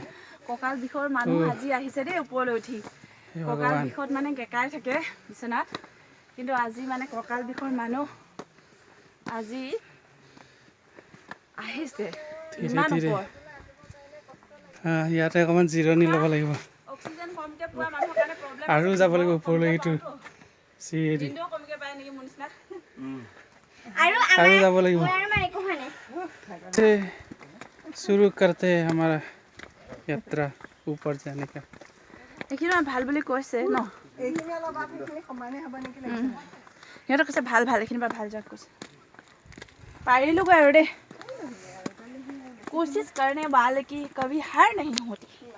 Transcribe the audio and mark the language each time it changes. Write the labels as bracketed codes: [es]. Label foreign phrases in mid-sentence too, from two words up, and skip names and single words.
[as] কঁকাল বিষৰ মানুহ আজি আহিছে দেই ওপৰলৈ উঠি। কঁকাল বিষত মানে গেকাই থাকে বিচনাত, কিন্তু আজি মানে কঁকাল বিষৰ মানুহ আজি আহিছে ইমান ওপৰ। ইয়াতে অকণমান জিৰণি ল'ব লাগিব অক্সিজেন কমকৈ পোৱা মানুহৰ কাৰণে প্ৰব্লেম আৰু যাব লাগিব ওপৰলৈ। এইটো চিৰি কমকৈ পায় নেকি মোৰ নিচিনা। আৰু যাব লাগিব। [hi] शुरू करते हैं हमारा यात्रा ऊपर जाने का। [as] এইখিনি ভাল বুলি কৈছে ন, সিহঁতে কৈছে ভাল ভাল, এইখিনি পৰা ভাল যাক কৈছে। পাৰিলোগৈ আৰু দেই, [hi] कोशिश करने वाले की कभी हार नहीं होती।